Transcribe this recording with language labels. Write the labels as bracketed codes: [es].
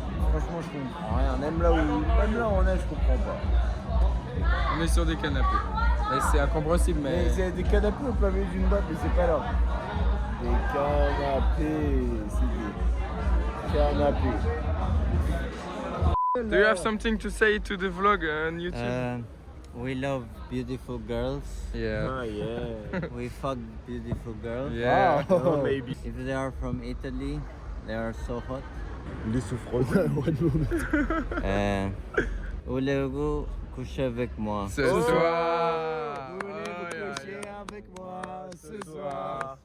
[fr] Franchement, je comprends rien. Même là où on est, je comprends pas. On est sur des canapés. Et c'est incompréhensible, mais. Mais c'est des canapés au plein milieu d'une boîte, mais c'est pas là. Des canapés, c'est des canapés. [en] Do you have something to say to the vlog on YouTube? We love beautiful girls. Yeah. Ah yeah. We fuck beautiful girls. Yeah. Oh, maybe. If they are from Italy, they are so hot. [fr] Les souffreuses. Voulez-vous coucher avec moi? Ce soir. Voulez-vous coucher avec moi ce soir?